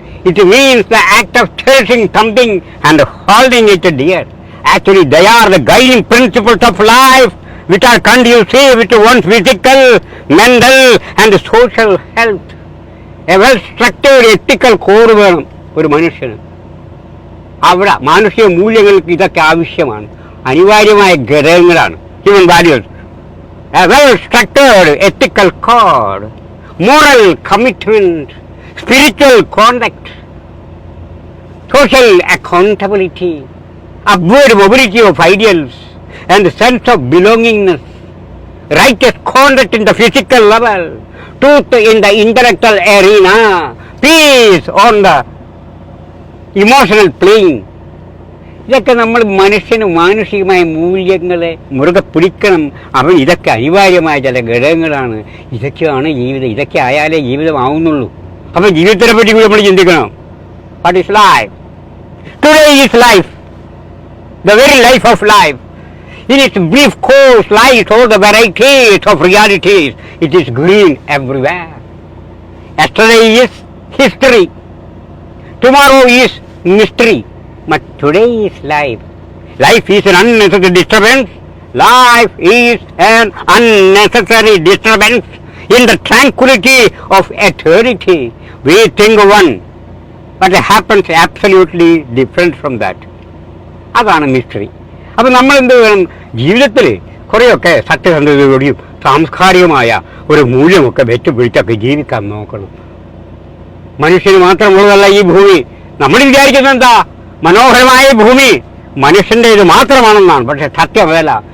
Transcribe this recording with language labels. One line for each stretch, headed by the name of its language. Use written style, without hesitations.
English: It means the act of cherishing something and holding it dear. Actually, they are the guiding principles of life which are conducive to one's physical, mental and social health. A well-structured ethical core
Malayalam: വേണം ഒരു മനുഷ്യന്. അവിടെ മാനുഷിക മൂല്യങ്ങൾക്ക് ഇതൊക്കെ ആവശ്യമാണ്, അനിവാര്യമായ ഘടകങ്ങളാണ്.
English: Human values, a well-structured ethical code, moral commitment, spiritual conduct, social accountability, upward mobility of ideals, and sense of belongingness, righteous conduct in the physical level, truth in the intellectual arena, peace on the emotional plane.
Malayalam: ഇതൊക്കെ നമ്മൾ മനുഷ്യന് മാനുഷികമായ മൂല്യങ്ങളെ മുറുകെ പിടിക്കണം. അവൻ ഇതൊക്കെ അനിവാര്യമായ ചില ഘടകങ്ങളാണ്. ഇതൊക്കെയാണ് ജീവിതം. ഇതൊക്കെ ആയാലേ ജീവിതമാവുന്നുള്ളൂ. അപ്പം ജീവിതത്തിനെ പറ്റി നമ്മൾ ചിന്തിക്കണം.
English: What is life? Today is life, the very life of life. In its brief course lies all the varieties of realities. It is green everywhere. Yesterday is history. Tomorrow is mystery. But today is life. Life is an unnecessary disturbance. Life is an unnecessary disturbance in the tranquility of eternity. We think one, but it happens absolutely different from that.
Malayalam: അതാണ് mystery. അപ്പം നമ്മൾ എന്ത് വേണം? ജീവിതത്തിൽ കുറേയൊക്കെ സത്യസന്ധതയോടെയും സാംസ്കാരികമായ ഒരു മൂല്യമൊക്കെ വെച്ചുപിടിച്ചൊക്കെ ജീവിക്കാൻ നോക്കണം. മനുഷ്യന് മാത്രമുള്ളതല്ല ഈ ഭൂമി. നമ്മൾ വിചാരിക്കുന്നത് എന്താ? മനോഹരമായ ഭൂമി മനുഷ്യൻ്റേത് മാത്രമാണെന്നാണ്. പക്ഷെ സത്യമല്ല.